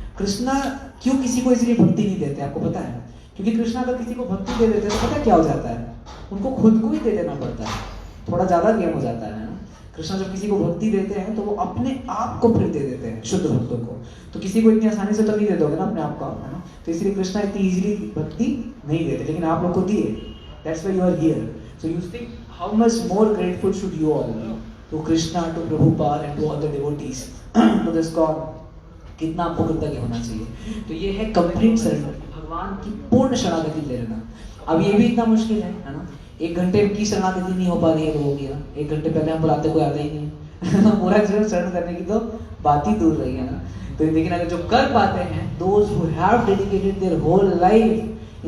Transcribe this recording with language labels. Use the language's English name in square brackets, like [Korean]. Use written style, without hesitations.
[Hindi] कृष्णा क्यों किसी को इसलिए भक्ति नहीं देते आपको पता है? क्योंकि कृष्णा अगर किसी को भक्ति दे देते तो पता क्या हो जाता है? उनको खुद को ही दे देना पड़ता है, थोड़ा ज्यादा गेम हो जाता है ना। कृष्णा जब किसी को भक्ति देते हैं तो वो अपने आप को फिर दे देते हैं, शुद्ध भक्तों को। तो किसी को इतनी आसानी से तो नहीं दे दोगे ना अपने आप को, है ना। तो इसलिए कृष्णा इतनी इजीली भक्ति नहीं देते, लेकिन आप लोग को दिए। [English] That's why you are here. So you think how much more grateful should you all be to Krishna, to Prabhupada and to all the devotees, to this God. [Hindi] कितना आपको कृतज्ञ होना चाहिए। तो ये है कंप्लीट सरेंडर, भगवान की पूर्ण शरणागति ले लेना। अब ये भी इतना मुश्किल है ना, 1 घंटे की शरणागति नहीं हो पा रही है लोगों की ना। 1 घंटे पहले हम बुलाते कोई आता ही नहीं है पूरा जीवन शरण करने की तो बात ही दूर रही है ना। तो लेकिन अगर जो कर पाते हैं, [English] those who have dedicated their whole life